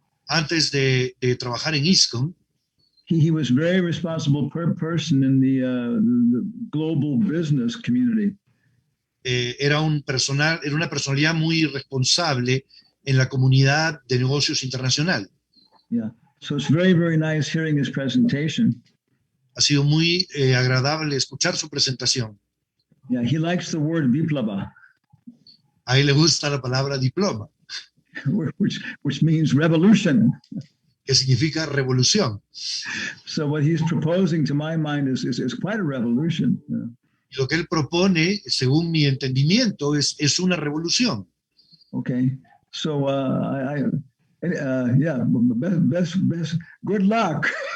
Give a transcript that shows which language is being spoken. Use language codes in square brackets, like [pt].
[es] Antes de trabajar en ISKCON, [en] he was very responsible person in the global business community. [es] era una personalidad muy responsable en la comunidad de negocios internacional. [en] Yeah. So it's very nice hearing his presentation. [es] Ha sido muy agradable escuchar su presentación. [en] Yeah, he likes the word viplava, [es] A él le gusta la palabra diploma, [en] which means revolution. [es] que significa revolución. [en] So what he's proposing, to my mind, is quite a revolution. Yeah. [es] Y lo que él propone, según mi entendimiento, es una revolución. [en] Okay, so yeah, best, good luck.